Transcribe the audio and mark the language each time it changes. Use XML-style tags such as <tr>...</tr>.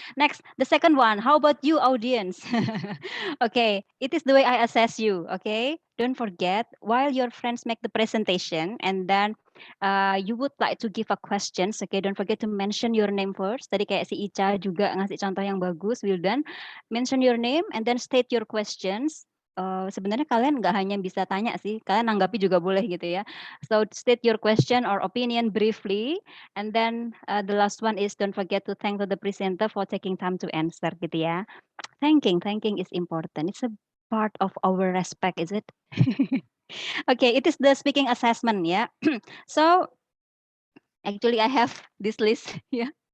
<en>Next, the second one, how about you audience? Okay, it is the way I assess you, okay? Don't forget, while your friends make the presentation and then You would like to give a questions, okay, don't forget to mention your name first.</en> <id>Tadi kayak si Ica juga ngasih contoh yang bagus, Wildan.</id> <en>Mention your name and then state your questions.</en> <id>Sebenarnya kalian nggak hanya bisa tanya sih, kalian nanggapi juga boleh gitu ya.</id> <en>So state your question or opinion briefly, and then the last one is don't forget to thank to the presenter for taking time to answer gitu ya. Thanking is important. It's a part of our respect, is it? Okay, it is the speaking assessment ya. So actually I have this list yeah.</en>